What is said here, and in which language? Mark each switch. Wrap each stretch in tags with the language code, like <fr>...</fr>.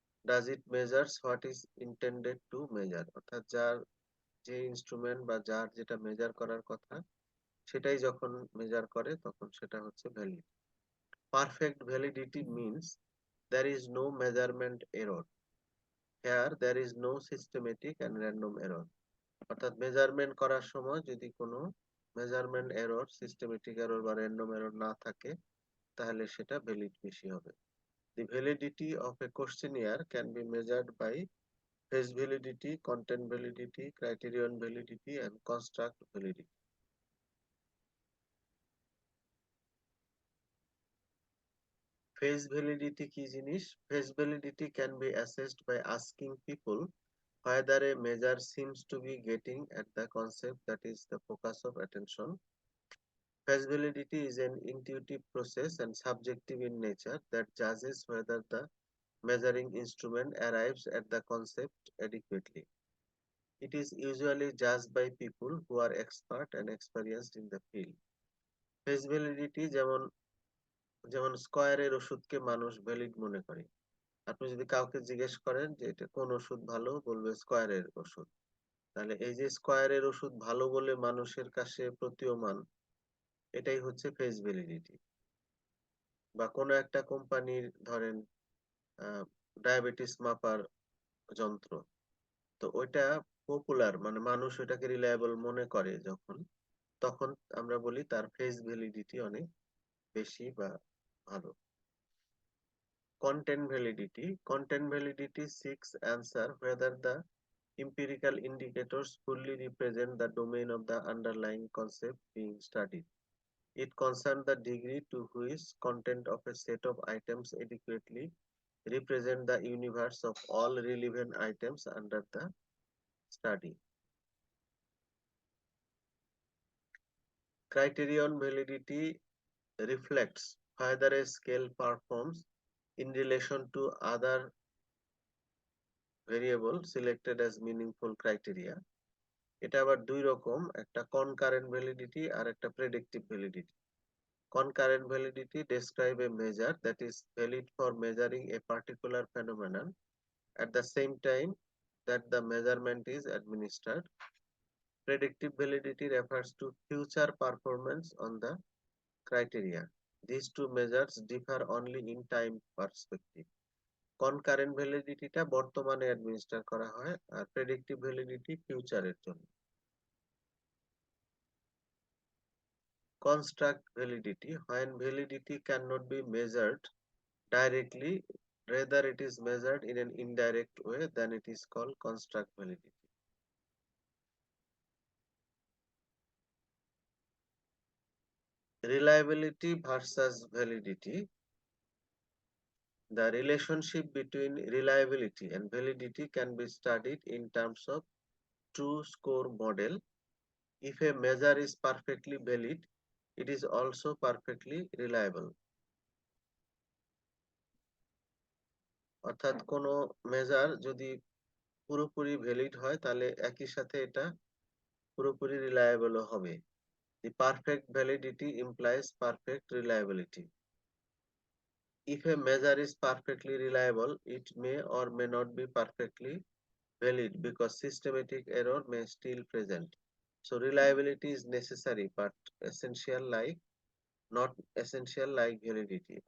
<en>Does it measures what is intended to measure?</en> <bn>অর্থাৎ যার যে ইনস্ট্রুমেন্ট বা যার যেটা মেজার করার কথা সেটাই যখন মেজার করে তখন সেটা হচ্ছে valid.</bn> <en>Perfect validity means there is no measurement error. Here there is no systematic and random error.</en> <bn>অর্থাৎ মেজারমেন্ট করার সময় যদি কোনো মেজারমেন্ট এরর, সিস্টেমেটিক এরর বা র্যান্ডম এরর না থাকে তাহলে সেটা ভ্যালিড বেশি হবে।</bn> <en>The validity of a questionnaire can be measured by face validity, content validity, criterion validity, and construct validity.</en> <bn>Face validity কি জিনিস?</bn> <en>Face validity can be assessed by asking people whether a measure seems to be getting at the concept that is the focus of attention. Face validity is an intuitive process and subjective in nature that judges whether the measuring instrument arrives at the concept adequately. It is usually judged by people who are expert and experienced in the field.</en> <bn>Face validity যেমন যেমন স্কয়ারের ওষুধকে মানুষ valid মনে করে। আপনি যদি কাউকে জিজ্ঞেস করেন যে এটা কোন ওষুধ ভালো, বলবে স্কয়ারের ওষুধ। তাহলে এই যে স্কয়ারের ওষুধ ভালো বলে মানুষের কাছে প্রতীয়মান, এটাই হচ্ছে ফেস ভ্যালিডিটি। বা কোনো একটা কোম্পানির ধরেন ডায়াবেটিস মাপার যন্ত্র, তো ওইটা পপুলার মানে মানুষ ওইটাকে রিলায়েবল মনে করে যখন, তখন আমরা বলি তার ফেস ভ্যালিডিটি অনেক বেশি বা ভালো।</bn> <en>Content validity seeks answer whether the empirical indicators fully represent the domain of the underlying concept being studied. It concerns the degree to which content of a set of items adequately represent the universe of all relevant items under the study. Criterion validity reflects whether a scale performs in relation to other variable selected as meaningful criteria.</en> <bn>এটা আবার দুই রকম, একটা concurrent validity আর একটা predictive validity.</bn> <en>Concurrent validity describe a measure that is valid for measuring a particular phenomenon at the same time that the measurement is administered. Predictive validity refers to future performance on the criteria. These two measures differ only in time perspective.</en> <bn>Concurrent validity টা বর্তমানে administer করা হয় আর predictive validity ফিউচারের জন্য।</bn> <en>Construct validity, when validity cannot be measured directly, rather it is measured in an indirect way, then it is called construct validity. Reliability versus validity. The relationship between reliability and validity can be studied in terms of true score model. If a measure is perfectly valid, It is also perfectly reliable.</en> <bn>অর্থাৎ কোনো measure যদি পুরোপুরি valid হয় তাহলে একই সাথে এটা পুরোপুরি রিলায়েবলও হবে।</bn> <en>The perfect validity implies perfect reliability. If a measure is perfectly reliable, it may or may not be perfectly valid because systematic error may still present. So reliability is necessary but essential like not essential like validity.</en>